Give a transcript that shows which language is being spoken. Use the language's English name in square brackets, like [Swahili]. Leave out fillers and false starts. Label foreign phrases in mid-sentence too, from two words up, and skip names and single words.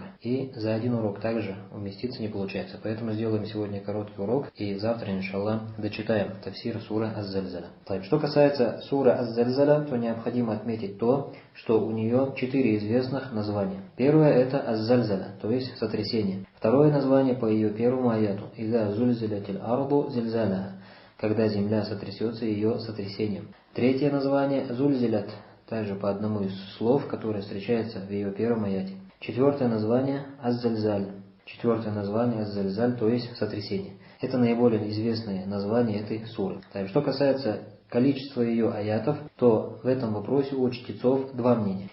[Russian] И за один урок также уместиться не получается. Поэтому сделаем сегодня короткий урок и завтра, иншаллах, дочитаем тафсир суры Аз-Зальзаля. Так, что касается суры Аз-Зальзаля, то необходимо отметить то, что у нее 4 известных названия. Первое это Аз-Зальзаля, то есть сотрясение. Второе название по ее первому аяту [Arabic] «إذا زلزلت الأرض زلزالها», [Russian] когда земля сотрясется ее сотрясением. Третье название «Зульзилят», также по одному из слов, которое встречается в ее первом аяте. Четвертое название «Аз-Зальзаль». Четвертое название «Аз-Зальзаль», то есть сотрясение. Это наиболее известные названия этой суры. Так, что касается количества ее аятов, то в этом вопросе у чтецов 2 мнения.